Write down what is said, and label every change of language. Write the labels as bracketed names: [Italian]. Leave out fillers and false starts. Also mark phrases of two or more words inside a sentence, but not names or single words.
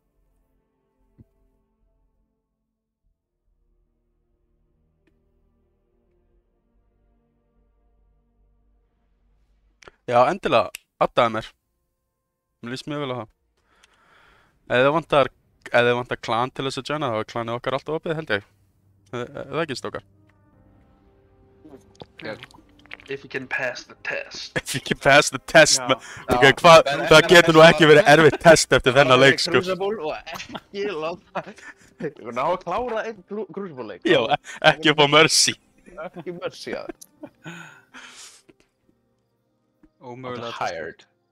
[Icelandic] Já, endilega, addaði mér. Mér líst mjög vel á það. Ef þið vantar klan til þess að joina, þá er klanið okkar alltaf opið, held ég. Það ekki stókar. [English] If you can pass the test. If you can pass the test, [Icelandic] ok, það getur nú ekki verið erfitt test eftir þennan leik, sko. Crucible og ekki láta... Ná að klára einn Crucible leik. Já, ekki upp á Mercy. Ekki Mercy, já. Ómögulega. [English] Tired.